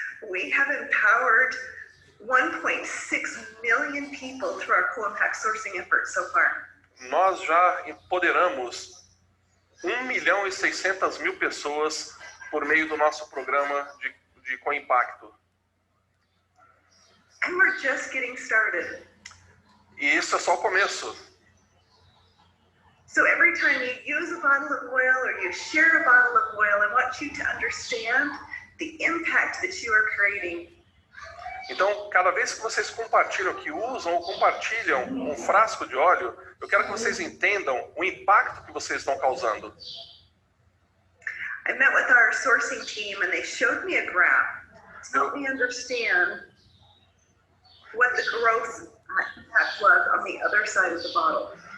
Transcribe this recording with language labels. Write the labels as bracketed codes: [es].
[en] We have empowered 1.6 million people through our co-impact sourcing efforts so far. [pt] Nós já empoderamos 1.600.000 pessoas por meio do nosso programa de co-impacto. [en] And we're just getting started. [pt] E isso é só o começo. [en] So every time you use a bottle of oil or you share a bottle of oil, I want you to understand the impact that you are creating. [pt] Então, cada vez que vocês compartilham, que usam ou compartilham um frasco de óleo, eu quero que vocês entendam o impacto que vocês estão causando. [en] I met with our sourcing team and they showed me a graph to help me understand what the growth impact was on the other side of the bottle.